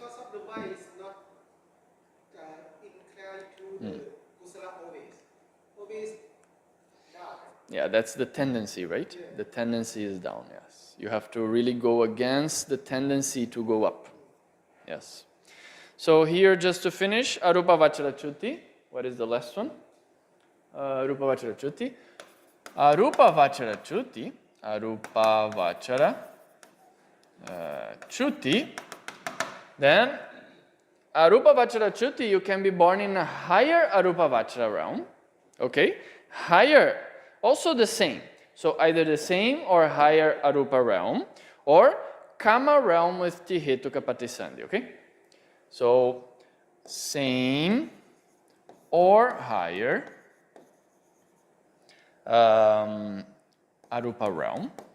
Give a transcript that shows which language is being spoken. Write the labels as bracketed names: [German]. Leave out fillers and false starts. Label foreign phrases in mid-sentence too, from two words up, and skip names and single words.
[English] Because of the mind is not inclined to the kusala always down. Yeah, that's the tendency, right? Yeah. The tendency is down, yes. You have to really go against the tendency to go up. Yes. So here, just to finish, [Pali] Arupa Vachara Chutti. [English] What is the last one? [Pali] Arupa Vachara Chutti. Arupa Vachara Chutti. Arupa Vachara Chutti. Then, Arupa Vachara Chutti, [English] you can be born in a higher [Pali] Arupa Vachara [English] realm. Okay? Higher, also the same. So either the same or higher Arupa realm, or Kama realm with [Pali] Tihetuka Patisandhi. [English] Okay? So, same or higher Arupa realm.